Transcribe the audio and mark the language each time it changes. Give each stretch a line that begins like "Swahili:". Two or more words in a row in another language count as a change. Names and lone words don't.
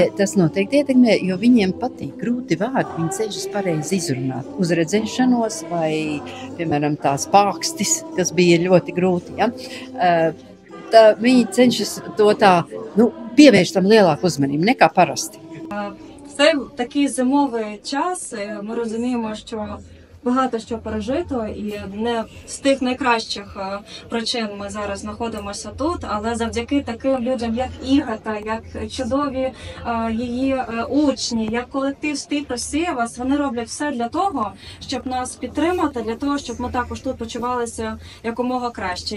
Latvian: Tas noteikti ietekmē, jo viņiem patīk grūti vārdi, viņi cenšas pareizi izrunāt. Uz redzēšanos vai, piemēram, tās pākstis, kas bija ļoti grūti. Ja? Viņi cenšas to tā, pievērst tam lielāku uzmanību nekā parasti.
Ukrainian: Це такий зимовий час, ми розуміємо, що багато що пережито і не з тих найкращих причин ми зараз знаходимося тут, але завдяки таким людям, як Ігата, як чудові її учні, як колектив «Спів Росія вас», вони роблять все для того, щоб нас підтримати, для того, щоб ми також тут почувалися якомога краще.